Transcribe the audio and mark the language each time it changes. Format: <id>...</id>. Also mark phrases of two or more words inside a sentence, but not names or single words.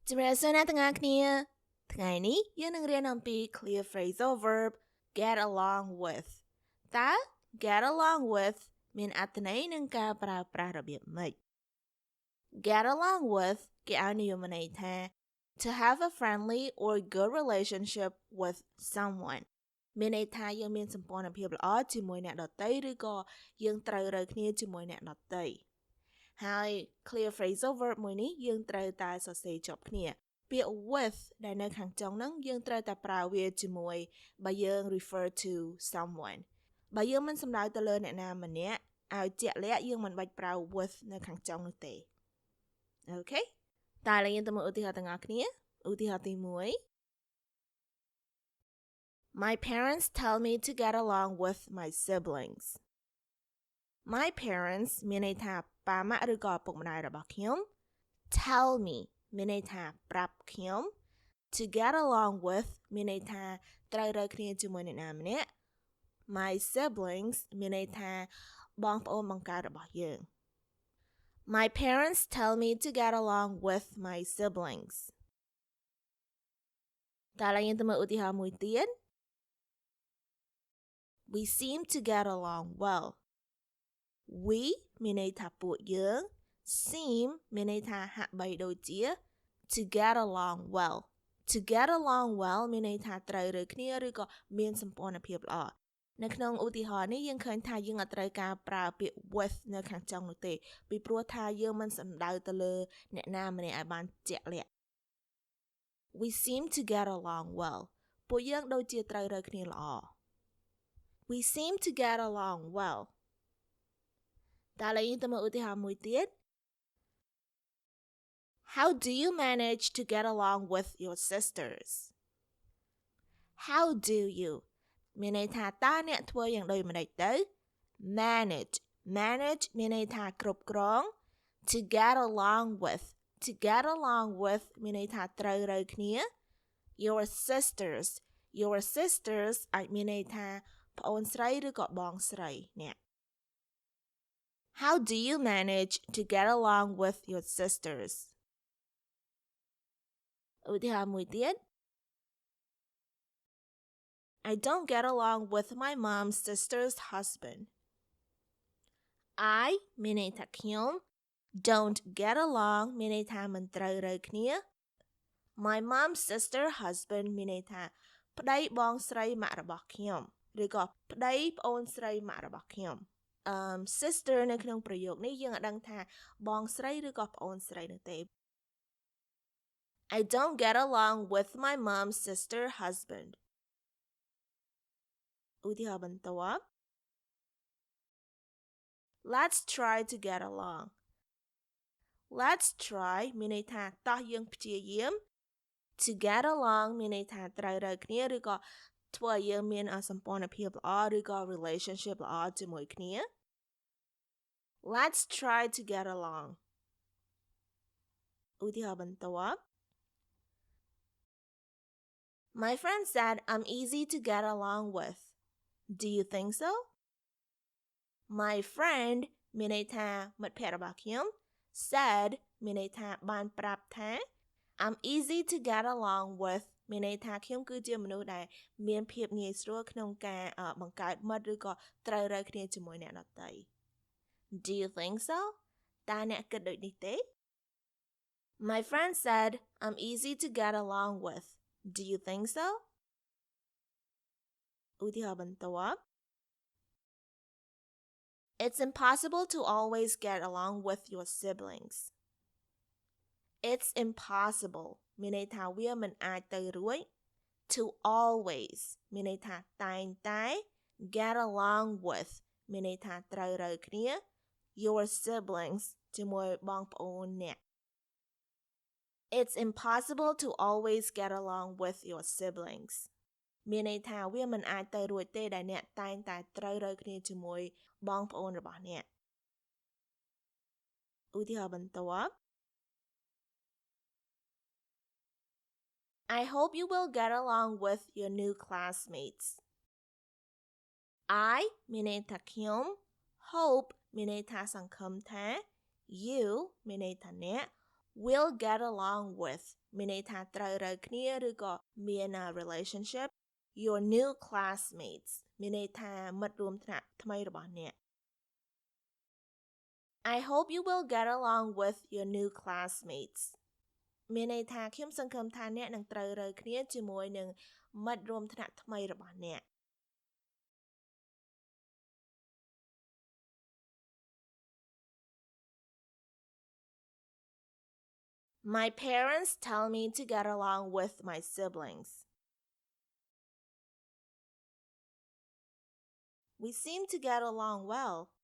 <km>ជំរាបសួរអ្នកទាំងអស់គ្នាថ្ងៃនេះយើងនឹងរៀនអំពី</km> <en>clear phrasal verb get along with</en> <km>តើ</km> <en>get along with</en> <km>មានអត្ថន័យនឹងការប្រើប្រាស់របៀបម៉េច get</km> <en>along with</en> <km>គេឲ្យនិយមន័យថា</km> <en>to have a friendly or good relationship with someone</en> <km>មានន័យថាយើងមានសម្ព័ន្ធភាពល្អជាមួយអ្នក ដទៃឬក៏យើងត្រូវរើគ្នាជាមួយអ្នកដទៃហើយ</km> <en>clear phrasal verb</en> <km>មួយនេះយើងត្រូវតែសរសេរជាប់គ្នាពាក្យ with ដែលនៅខាងចុងហ្នឹងយើងត្រូវតែប្រើវាជាមួយបើយើង</km> <en>refer to someone</en> <km>បើយើងមិនសំដៅទៅលើអ្នកណាម្នាក់ឲ្យជាក់លាក់យើងមិនបាច់ប្រើ with នៅខាងចុងនោះទេអូខេតើយើងទៅមើលឧទាហរណ៍ទាំងអស់គ្នាឧទាហរណ៍ទី1</km> <en>My parents tell me to get along with my siblings My parents</en> <km>មានន័យថាប៉ាម៉ាក់ឬក៏ឪពុកម្ដាយរបស់ខ្ញុំ</km> <en>tell me</en> <km>មានន័យថាប្រាប់ខ្ញុំ</km> <en>to get along with</en> <km>មានន័យថាត្រូវរើគ្នាជាមួយអ្នកណាម្នាក់</km> <en>my siblings</en> <km>មានន័យថាបងប្អូនបង្កើតរបស់យើង</km> <en>My parents tell me to get along with my siblings</en> <km>តើយើងទៅមើលឧទាហរណ៍មួយទៀត</km> <en>We seem to get along well We</en> <km>មានន័យថាពួកយើង seem មានន័យថាហាក់បីដូចជា</km> <en>to get along well To get along well</en> <km>មានន័យថាត្រូវរើគ្នាឬក៏មានសម្ព័ន្ធភាពល្អនៅក្នុងឧទាហរណ៍ នេះយើងឃើញថាយើងអត់ត្រូវការប្រើពាក្យ with នៅខាងចុងនោះទេពីព្រោះថាយើងមិនសំដៅទៅលើអ្នកណាម្នាក់ឲ្យបានជាក់លាក់</km> <en>We seem to get along well</en> <km>ពួកយើងដូចជាត្រូវរើគ្នាល្អ</km> <en>We seem to get along well</en> <km>តើយើងទៅមើលឧទាហរណ៍មួយទៀត</km> <en>How do you manage to get along with your sisters? How do you</en> <km>មានន័យថាតើអ្នកធ្វើយ៉ាងដូចម្តេចទៅ manage មានន័យថាគ្រប់គ្រង</km> <en>to get along with</en> <km>មានន័យថាត្រូវរើគ្នា</km> <en>your sisters</en> <km>អាចមានន័យថាប្អូនស្រីឬក៏បងស្រីអ្នក</km> <en>How do you manage to get along with your sisters?</en> <km>ឧទាហរណ៍មួយទៀត</km> <en>I don't get along with my mom's sister's husband.</en> <km>I មានន័យថាខ្ញុំ</km> <en>don't get along</en> <km>មានន័យថាមិនត្រូវរើគ្នា</km> <en>My mom's sister husband</en> <km>មានន័យថាប្តីបងស្រីម៉ាក់របស់ខ្ញុំឬក៏ប្តីប្អូនស្រីម៉ាក់របស់ខ្ញុំsister នៅក្នុងប្រយោគនេះយើងអត់ដឹងថាបងស្រីឬក៏ប្អូនស្រីនោះទេ</km> <en>I don't get along with my mom's sister husband</en> <km>ឧទាហរណ៍បន្ទាប់</km> <en>Let's try to get</en> <km>along</km> <en>Let's try</en> <km>មានន័យថាតោះយើងព្យាយាម</km> <en>to get along</en> <km>មានន័យថាត្រូវរើគ្នាឬក៏ធ្វើឲ្យយើងមានសម្ព័ន្ធភាពល្អឬក៏ relationship ល្អជាមួយគ្នា</km> <en>Let's try to get along</en> <km>ឧទាហរណ៍បន្ទាប់</km> <en>My friend said I'm easy to get along with. Do you think so? My friend</en> <km>មានន័យថាមិត្តភក្តិរបស់ខ្ញុំ said មានន័យថាបានប្រាប់ថា</km> <en>I'm easy to get along with</en> <km>មានន័យថាខ្ញុំគឺជាមនុស្សដែលមានភាពងាយស្រួលក្នុងការបង្កើតមិត្តឬក៏ត្រូវរើគ្នាជាមួយអ្នកដទៃ</km> <en>Do you think so?</en> <km>តើអ្នកគិតដូចនេះទេ</km> <en>My friend said I'm easy to get along with. Do you think so?</en> <km>ឧទាហរណ៍បន្ទាប់</km> <en>It's impossible to always get along with your siblings. It's impossible</en> <km>មានន័យថាវាមិនអាចទៅរួច</km> <en>to always</en> <km>មានន័យថាតែងតែ</km> <en>get along</en> <km>with មានន័យថាត្រូវរើគ្នា</km> <en>your siblings</en> <km>ជាមួយបងប្អូនអ្នក</km> <en>It's impossible to always get along with your siblings</en> <km>មានន័យថាវាមិនអាចទៅរួចទេដែលអ្នកតែងតែត្រូវរើគ្នាជាមួយបងប្អូនរបស់អ្នកឧទាហរណ៍បន្ទាប់</km> <en>I hope you will get along with your new classmates.</en> <km>I មានន័យថាខ្ញុំ hope មានន័យថាសង្ឃឹមថា you មានន័យថាអ្នក</km> <en>will get along with</en> <km>មានន័យថាត្រូវរើគ្នាឬក៏មាន relationship</km> <en>your new classmates</en> <km>មានន័យថាមិត្តរួមថ្នាក់ថ្មីរបស់អ្នក</km> <en>I hope you will get along with your new classmates</en> <km>មានន័យថាខ្ញុំសង្ឃឹមថាអ្នកនឹងត្រូវរើគ្នាជាមួយនឹងមិត្តរួមថ្នាក់ថ្មីរបស់អ្នក</km> <en>My parents tell me to get along with my siblings. We seem to get along well.</en>